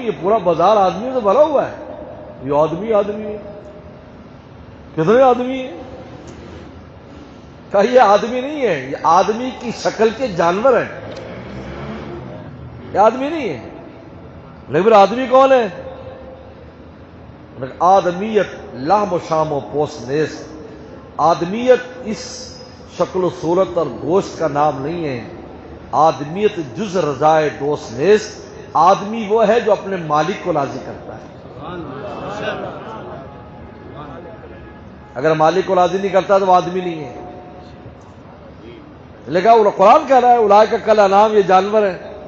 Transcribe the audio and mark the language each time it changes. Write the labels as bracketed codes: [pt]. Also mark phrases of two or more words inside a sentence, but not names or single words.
[ur] یہ پورا بازار آدمیوں سے بھرا ہوا ہے. یہ آدمی آدمی ہے. کتنے آدمی ہیں؟ کہا یہ آدمی نہیں ہے، یہ آدمی کی شکل کے جانور ہیں، یہ آدمی نہیں ہے. لیکن آدمی کون ہے؟ [fa] آدمیت لحم و شام و پوست نیست. [ur] آدمیت اس شکل و صورت اور گوشت کا نام نہیں ہے. [fa] آدمیت جز رضائے دوست نیست، [ur] آدمی وہ ہے جو اپنے مالک کو راضی کرتا ہے۔ اگر مالک کو راضی نہیں کرتا تو وہ آدمی نہیں ہے۔ لیکن قرآن کہہ رہا ہے [ar] اولئک کالانعام، [ur] یہ جانور ہیں۔